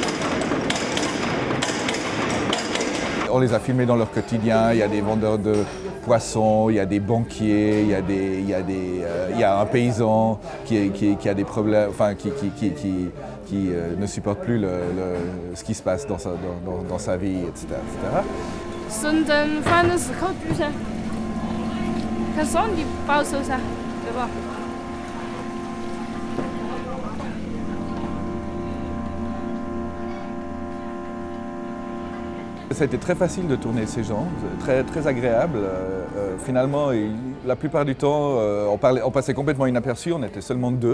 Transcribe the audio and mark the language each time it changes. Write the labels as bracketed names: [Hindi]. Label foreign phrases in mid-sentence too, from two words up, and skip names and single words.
[French] On les a filmés dans leur quotidien, il y a des vendeurs de poissons, il y a des banquiers, il y a un paysan qui a des problèmes, enfin qui ne supporte plus ce qui se passe dans sa vie, etc. [Chinese] 深圳反正是靠赌噻，看上帝保守噻，对吧？ [French] Ça a été très facile de tourner ces gens, très agréable. Finalement, la plupart du temps, on passait complètement inaperçu, on était seulement deux.